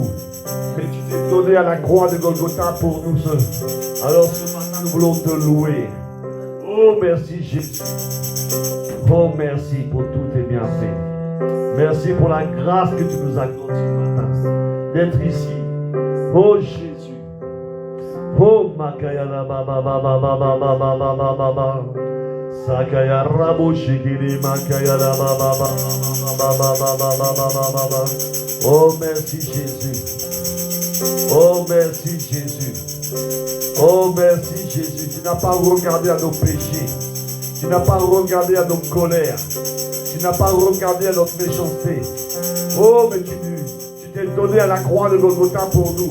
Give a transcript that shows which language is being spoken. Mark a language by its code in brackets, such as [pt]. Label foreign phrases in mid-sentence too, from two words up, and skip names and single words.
[fr] Mais tu t'es donné à la croix de Golgotha pour nous seuls. Alors ce matin, nous voulons te louer. Oh, merci Jésus. Oh, merci pour tous tes bienfaits. Merci pour la grâce que tu nous accordes ce matin. D'être ici. Oh, Jésus. Oh, Makayala Baba Baba Baba Baba Baba Baba. Sakaya Rabo Shikiri Makayala Baba Baba Baba Baba Baba. Oh, merci Jésus. Oh, merci Jésus. Oh, merci Jésus. Tu n'as pas regardé à nos péchés. Tu n'as pas regardé à nos colères. Tu n'as pas regardé à notre méchanceté. Oh, mais tu t'es donné à la croix de Golgotha pour nous.